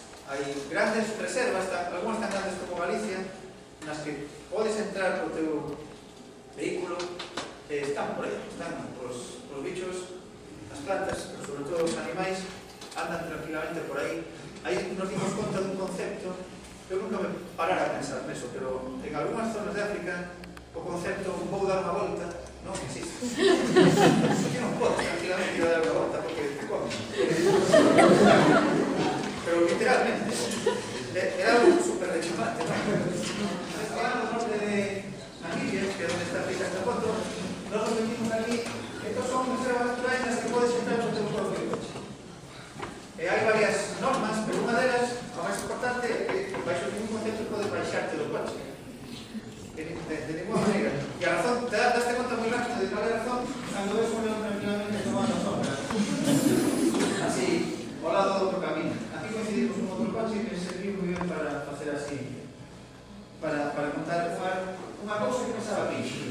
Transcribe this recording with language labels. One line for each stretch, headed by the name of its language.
Galician: Hai grandes reservas, algunhas tan grandes como Galicia, nas que podes entrar co teu vehículo, están por aí, están os bichos, as plantas, pero sobre todo os animais, andan tranquilamente por aí. Aí nos dimos conta dun concepto, eu nunca me parara a pensar neso, pero en algunhas zonas de África o concepto vou dar unha volta non existe. Porque non podes tranquilamente dar unha volta porque te comes. Pero literalmente era algo super rechimante, ¿no?
Spanish: Entonces, llegamos al norte de Namibia, que es donde está fija esta foto, nos lo metimos aquí. Estos son reservas naturales en las que puedes entrar con tu propio coche.
Galician: Hai varias normas, pero unha delas, a máis importante, é que baixo ningún concepto podes baixarte do coche. De ninguna maneira. E a razón, te daste conta moi rápido de cal é a razón cando ves un león tranquilamente tomando sombra. Así, ao lado do outro camino. Aquí coincidimos un outro coche que serviu moi ben para facer así, para contar unha cousa que pensaba aquí.